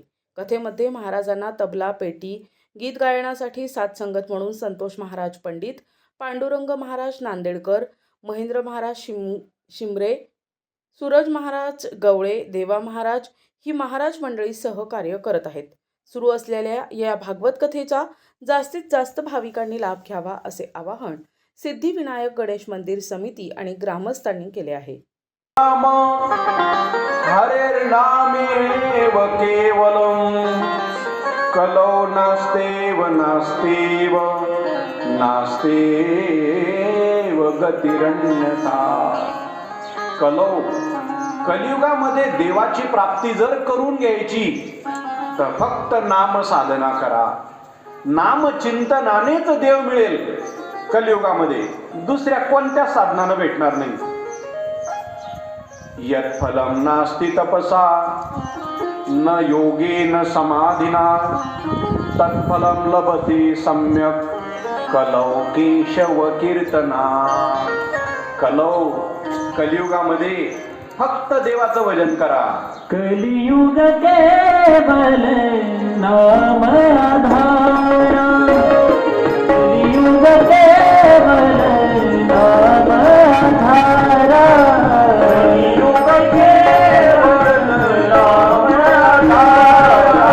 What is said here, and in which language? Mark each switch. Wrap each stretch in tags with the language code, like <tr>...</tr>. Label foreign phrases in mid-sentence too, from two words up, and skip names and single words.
<mr>कथेमध्ये महाराजांना तबला, पेटी, गीत गायनासाठी साथ संगत म्हणून संतोष महाराज पंडित, पांडुरंग महाराज नांदेडकर, महेंद्र महाराज शिमरे, सूरज महाराज गवळे, देवा महाराज ही महाराज मंडळी सहकार्य करत आहेत. सुरू असलेल्या या भागवत कथेचा जास्तीत जास्त भाविकांनी लाभ घ्यावा असे आवाहन सिद्धिविनायक गणेश मंदिर समिती आणि ग्रामस्थांनी केले आहे.</mr> <sa>हरेर्नामेव केवलम् कलौ नास्तेव नास्तेव नास्तेव गतिरन्यथा.</sa> <mr>कलौ कलियुगामध्ये देवाची प्राप्ती जर करून घ्यायची तर फक्त नाम साधना करा. नाम चिंतनानेच देव मिळेल. कलियुगामध्ये दुसऱ्या कोणत्या साधनानं भेटणार नाही.</mr> <sa>यत् फलम नास्ति तपसा न योगेन समाधिना तत्फलम लभते सम्यक कलौ केशव कीर्तना.</sa> <mr>कलौ कलियुगामध्ये फक्त देवाचं भजन करा.</mr> <awa>कलियुग केवल नाम आधारा. कलियुग केवल नाम आधारा. कलियुग केवल नाम आधारा.</awa>